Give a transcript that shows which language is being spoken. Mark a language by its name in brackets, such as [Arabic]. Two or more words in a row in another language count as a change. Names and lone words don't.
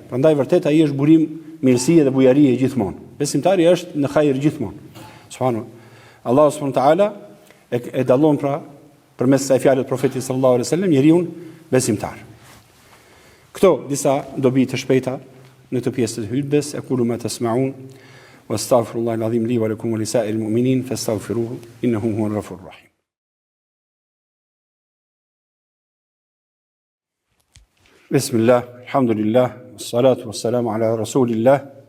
[Albanian] Prandaj vërtet ai është burim mirësie dhe bujarie gjithmonë. Besimtari është në hajër gjithmonë. Subhanu. [Arabic] الله سبحانه وتعالى [Albanian] e dallon pra përmes kësaj fjale të profetit [Arabic] صلى الله عليه وسلم [Albanian] njeriu besimtar. Këto disa dobi të shpejta në të pjesë të hutbes, [Arabic] أقول ما تسمعون وأستغفر الله العظيم لي ولكم ولسائر المؤمنين فاستغفروه إنه هو الغفور الرحيم. بسم الله، الحمد لله، الصلاة والسلام على رسول الله.